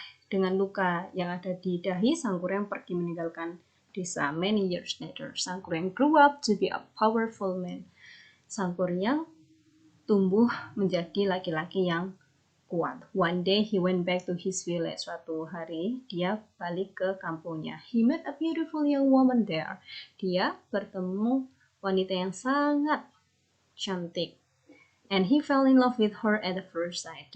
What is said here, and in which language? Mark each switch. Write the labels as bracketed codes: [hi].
[id] Dengan luka yang ada di dahi, Sang Kuryang pergi meninggalkan desa. [en] Many years later, Sang Kuryang grew up to be a powerful man. [id] Sang Kuryang tumbuh menjadi laki-laki yang kuat. [en] One day he went back to his village. [id] Suatu hari dia balik ke kampungnya. [en] He met a beautiful young woman there. [id] Dia bertemu wanita yang sangat cantik. [en] And he fell in love with her at the first sight.